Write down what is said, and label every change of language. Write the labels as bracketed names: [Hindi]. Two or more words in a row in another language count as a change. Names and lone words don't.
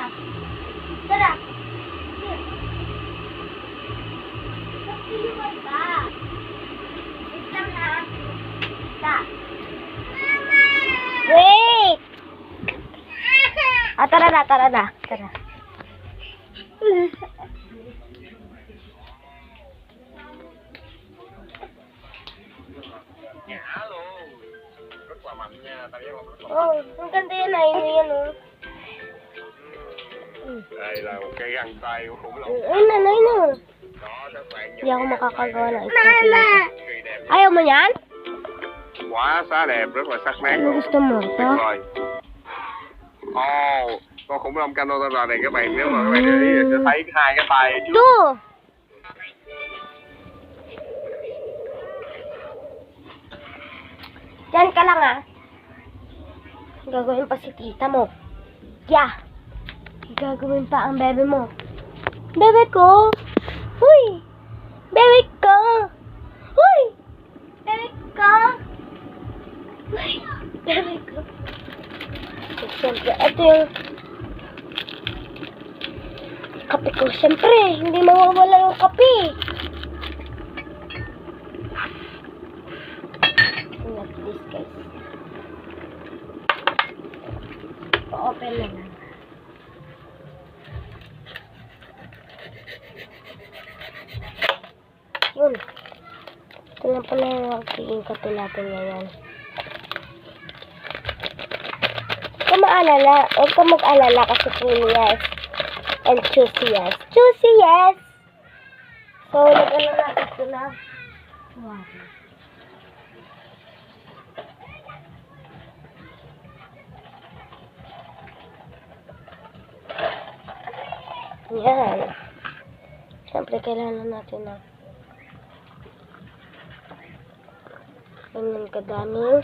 [Filipino] Tara. Wait! Tara na. Tara. Alo. [Vietnamese] Rất là mạnh nha, tao rất là [Filipino] Oh, ang ganda yan ay. Yan oh. [Vietnamese] Đây là một cây găng tay của khủng long. [Filipino] Ay, nanay na. [Vietnamese] Đó, các bạn nhìn [Filipino] Hindi ako [Vietnamese] thấy [Filipino] makakagawa ng [Vietnamese] cái [Filipino] isang [Vietnamese] cây đẹp. [Filipino] Ayaw mo yan? [Vietnamese] Quá xá đẹp, rất là sắc nét [Filipino] Ano [Vietnamese] luôn. [Filipino] gusto mo? [Vietnamese] Tuyệt [Filipino] Ito? [Vietnamese] vời. Ồ, con khủng long Canada này các bạn, nếu mà các bạn để ý thì sẽ thấy hai cái tay trước. [Filipino] Ito! Diyan ka lang ah. Gagawin pa si tita mo. Yeah. Gagawin pa ang bebe mo. Bebe ko! Huy! Bebe ko! Huy! Bebe ko! Huy! Bebe ko! So, siyempre, ito yung kape ko. Siyempre, hindi mawawala yung kape. [English] Like this, guys. [Filipino] Pa-open na lang. Yun. Ito lang pala yung magiging kape natin ngayon. Huwag ka mag-alala kasi [English] creamy yes. And juicy yes. Juicy yes! So, [Filipino] nag-alala natin ito na. Wow. Yan. Siyempre, kailangan natin na ganyan kadaming.